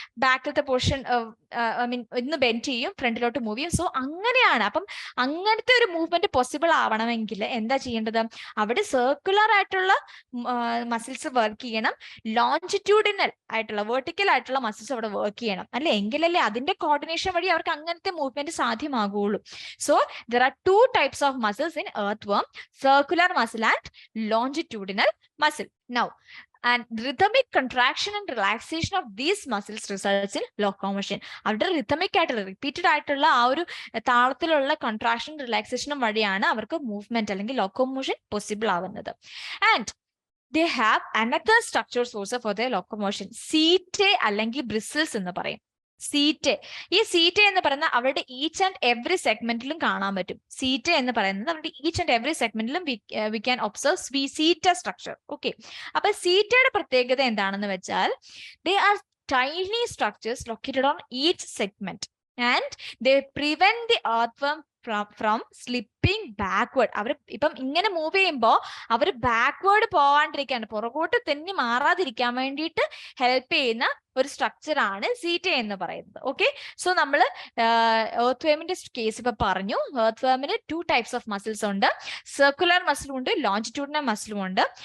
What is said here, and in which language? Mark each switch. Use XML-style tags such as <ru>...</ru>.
<ml>ബാക്കിലത്തെ portion ഇന്ന് bend ചെയ്യും, ഫ്രണ്ടിലോട്ട് മൂവ് ചെയ്യും. സോ അങ്ങനെയാണ്. അപ്പം അങ്ങനത്തെ ഒരു മൂവ്മെന്റ് പോസിബിൾ ആവണമെങ്കിൽ എന്താ ചെയ്യേണ്ടത്? അവിടെ സർക്കുലർ ആയിട്ടുള്ള മസിൽസ് വർക്ക് ചെയ്യണം, ലോഞ്ചിറ്റ്യൂഡിനൽ ആയിട്ടുള്ള വെർട്ടിക്കൽ ആയിട്ടുള്ള മസിൽസ് അവിടെ വർക്ക് ചെയ്യണം അല്ലെ? എങ്കിലല്ലേ അതിന്റെ കോർഡിനേഷൻ വഴി അവർക്ക് അങ്ങനത്തെ movement സാധ്യമാകുള്ളൂ.</ml> <en>So there are two types of muscles in earthworm: circular muscle and longitudinal muscle. Now, and rhythmic contraction and relaxation of these muscles results in locomotion.</en> <ml>അവരുടെ rhythmic ആയിട്ടുള്ള repeated ആയിട്ടുള്ള ആ ഒരു താളത്തിലുള്ള കൺട്രാക്ഷൻ റിലാക്സേഷനും വഴിയാണ് അവർക്ക് മൂവ്മെന്റ് അല്ലെങ്കിൽ locomotion possible ആവുന്നത്.</ml> <en>And they have another structure source for their locomotion.</en> <ml>സീറ്റേ അല്ലെങ്കിൽ ബ്രിസിൽസ് എന്ന് പറയും. ഈ സീറ്റേ എന്ന് പറയുന്ന അവരുടെ ഈച്ച് ആൻഡ് എവറി സെഗ്മെന്റിലും കാണാൻ പറ്റും. സീറ്റേ എന്ന് പറയുന്നത് അവരുടെ each and every സെഗ്മെന്റിലും</ml> <en>We can observe seta structure. Okay,</en> <ml>അപ്പൊ സീറ്റയുടെ പ്രത്യേകത എന്താണെന്ന് വെച്ചാൽ</ml> <en>they are tiny structures located on each segment and they prevent the earthworm from slipping backward.</en> <ml>അവർ ഇപ്പം ഇങ്ങനെ മൂവ് ചെയ്യുമ്പോൾ അവർ ബാക്ക്വേർഡ് പോവാണ്ടിരിക്കാൻ, പുറകോട്ട് തെന്നി മാറാതിരിക്കാൻ വേണ്ടിയിട്ട് ഹെൽപ്പ് ചെയ്യുന്ന ഒരു സ്ട്രക്ചർ ആണ് സീറ്റ എന്ന് പറയുന്നത്. ഓക്കെ, സോ നമ്മൾ earthwormന്റെ കേസ് ഇപ്പൊ പറഞ്ഞു. earthwormന് ടു ടൈപ്സ് ഓഫ് മസിൽസ് ഉണ്ട്. സർക്കുലർ മസിലും ഉണ്ട്, ലോഞ്ചിറ്റ്യൂഡിനൽ മസിലും ഉണ്ട്.</ml>